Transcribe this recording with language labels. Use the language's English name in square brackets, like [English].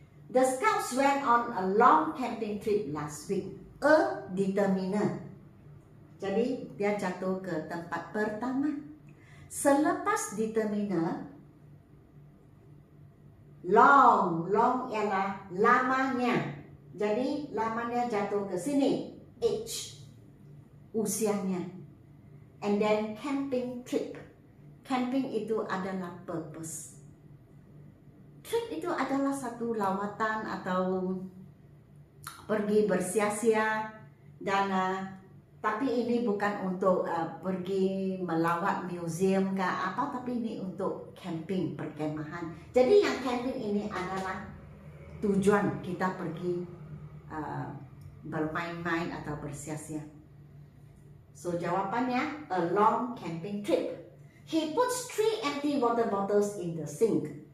[English] The scouts went on a long camping trip last week. Determiner. [Malay] Jadi dia jatuh ke tempat pertama. Selepas determiner, long ialah lamanya. Jadi lamanya jatuh ke sini, age, usianya. [English] And then camping trip. [Malay] Camping itu adalah purpose. Trip itu adalah satu lawatan atau pergi bersia-sia, dan tapi ini bukan untuk pergi melawat museum ke apa, tapi ini untuk camping, perkemahan. Jadi yang camping ini adalah tujuan kita pergi bermain-main atau bersia-sia. [English] So jawabannya a long camping trip. He puts 3 empty water bottles in the sink.